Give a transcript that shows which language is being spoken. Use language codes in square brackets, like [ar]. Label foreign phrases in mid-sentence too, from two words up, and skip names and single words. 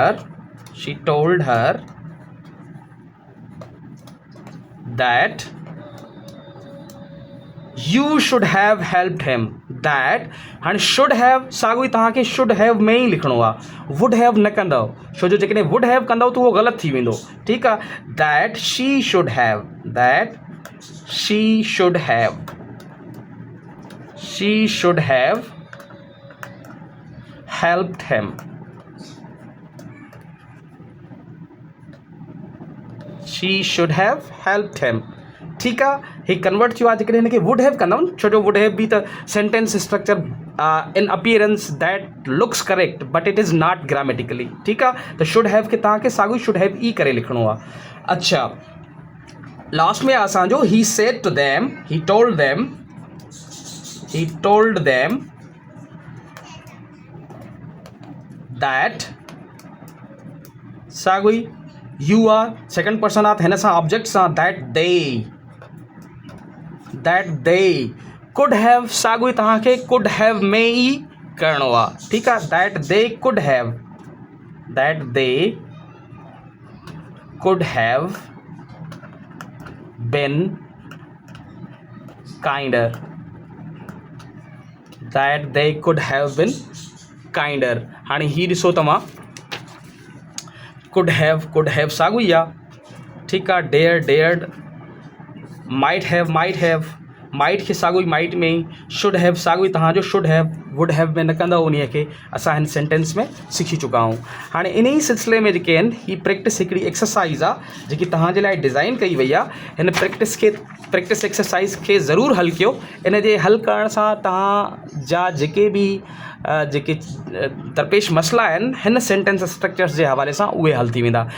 [en] her that you should have helped him that [sd] हाणे [en] should have [sd] साॻियो ई तव्हांखे [en] should have [sd] में ई लिखिणो आहे [en] would have [sd] न कंदव छो जो जेकॾहिं [en] would have [sd] कंदव त उहो ग़लति थी वेंदो ठीकु आहे [en] that she should have helped him she should have helped him [hi] ठीक है, [sd] ही कन्वर्ट थियो आहे जेकॾहिं हिनखे [en] would have [sd] कंदमि, छो जो [en] would have [sd] बि त [en] sentence structure in appearance that looks correct but it is not grammatically. [sd] ठीक आहे, त [en] should have [sd] खे तव्हांखे साॻियो [en] should have [sd] ई करे लिखिणो आहे। अच्छा, लास्ट में असांजो [en] he said to them, he told them that [sd] साॻियो [en] you are second person [sd] आहे त हिन सां ऑब्जेक्ट सां [en] that they could have [sd] साॻियो तव्हांखे [en] could have [sd] में ई करिणो आहे। ठीकु आहे, [en] that they could have been kinder, that they could have been kinder. [sd] हाणे ही ॾिसो तव्हां, [en] could have [sd] साॻियो ई आहे। ठीकु आहे, [en] dared might [sd] खे साॻियो माइट में ई, [en] should have [sd] साॻियो तव्हांजो [en] should have, would have [sd] में न कंदव, उन खे असां हिन सेंटेंस में सिखी चुका आहियूं। हाणे इन ई सिलसिले में जेके आहिनि ही प्रैक्टिस हिकिड़ी एक्सरसाइज़ आहे जेकी तव्हांजे लाइ डिज़ाइन कई वई आहे। हिन प्रैक्टिस एक्सरसाइज़ खे ज़रूरु हल कयो। इन जे हल करण सां तव्हांजा जेके दरपेश मसइला आहिनि हिन सेंटेंस स्ट्रक्चर्स जे हवाले सां उहे हल थी वेंदा।